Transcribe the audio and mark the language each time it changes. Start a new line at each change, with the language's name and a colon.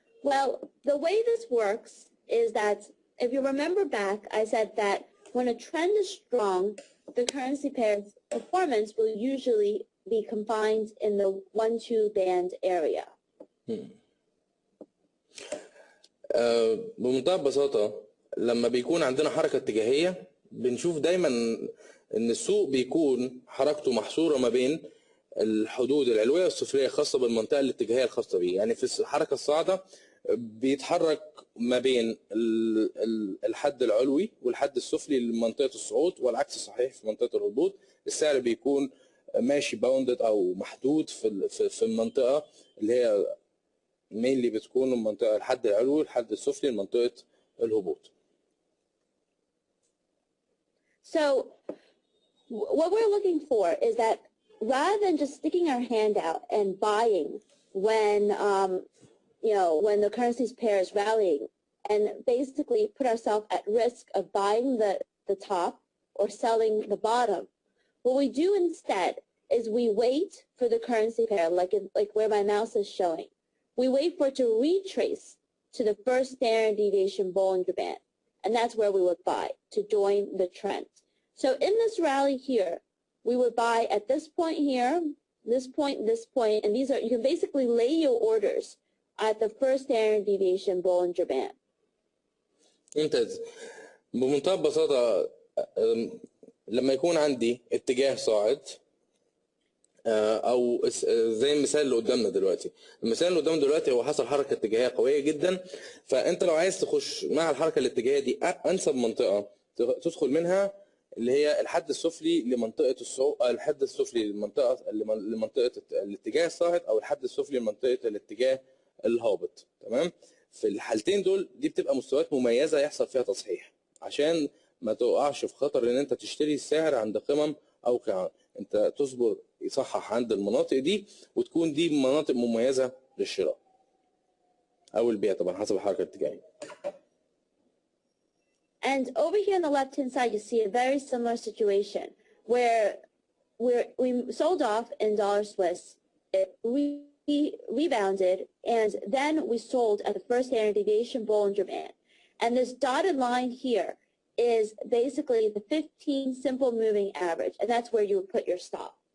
English: Well, the way this works is that if you remember back, I said that when a trend is strong, the currency pair's performance will usually be confined in the 1-2 band area.
Arabic: بمنتهى البساطة لما بيكون عندنا حركة اتجاهية بنشوف دايما ان السوق بيكون حركته محصورة ما بين الحدود العلوية والسفلية الخاصة بالمنطقة الاتجاهية الخاصة بيه. يعني في الحركة الصاعدة بيتحرك ما بين الحد العلوي والحد السفلي لمنطقة الصعود، والعكس صحيح في منطقة الهبوط. السعر بيكون ماشي باوندد او محدود في المنطقة اللي هي
English: mainly
Arabic: بتكون المنطقة الحد العلوي والحد السفلي لمنطقة الهبوط.
English: So what we're looking for is that rather than just sticking our hand out and buying when when the currencies pair is rallying and basically put ourselves at risk of buying the top or selling the bottom, what we do instead is we wait for the currency pair, like where my mouse is showing. We wait for it to retrace to the first standard deviation Bollinger Band, and that's where we would buy to join the trend. So in this rally here, we would buy at this point here, this point, and these are, you can basically lay your orders at the first standard deviation Bollinger Band.
Arabic: ممتاز. بمنتهى البساطة لما يكون عندي اتجاه صاعد او زي المثال اللي قدامنا دلوقتي، المثال اللي قدامنا دلوقتي هو حصل حركه اتجاهيه قويه جدا. فانت لو عايز تخش مع الحركه الاتجاهيه دي انسب منطقه تدخل منها اللي هي الحد السفلي لمنطقه الحد السفلي لمنطقه الاتجاه الصاعد او الحد السفلي لمنطقه الاتجاه الهابط. تمام. في الحالتين دول دي بتبقى مستويات مميزه يحصل فيها تصحيح عشان ما تقعش في خطر ان انت تشتري السعر عند قمم او قاع. انت تصبر يصحح عند المناطق دي وتكون دي مناطق مميزه للشراء او البيع طبعا حسب الحركه الاتجاهيه.
English: And over here on the left-hand side, you see a very similar situation where we sold off in dollar Swiss, it rebounded, and then we sold at the first standard deviation Bollinger Band. And this dotted line here is basically the 15 simple moving average, and that's where you would put your stop.